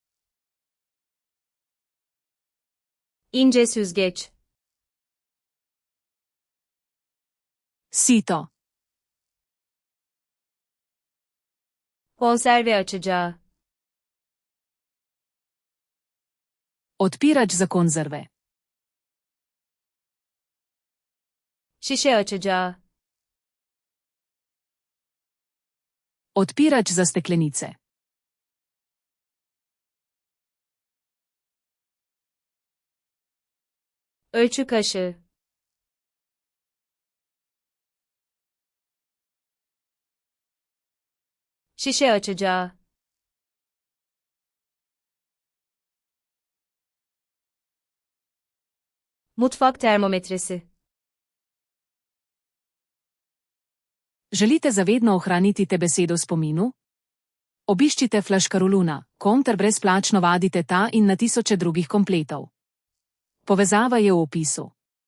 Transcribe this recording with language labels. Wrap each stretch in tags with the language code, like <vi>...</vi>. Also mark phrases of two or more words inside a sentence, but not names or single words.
<tr>İnce süzgeç.</tr> <sl>Sito.</sl> <tr>Konserve açacağı.</tr> <sl>Odpirač za konzerve.</sl> <tr>Şişe açacağı.</tr> <sl>Odpirač za steklenice.</sl> <tr>Ölçü kaşığı. Şişe açacağı. Mutfak termometresi.</tr> <sl>Želite zavedno ohraniti te besedo v spominu? Obiščite Flaškaroluna, kom ter brezplačno vadite ta in na tisoče drugih kompletov. Povezava je v opisu.</sl>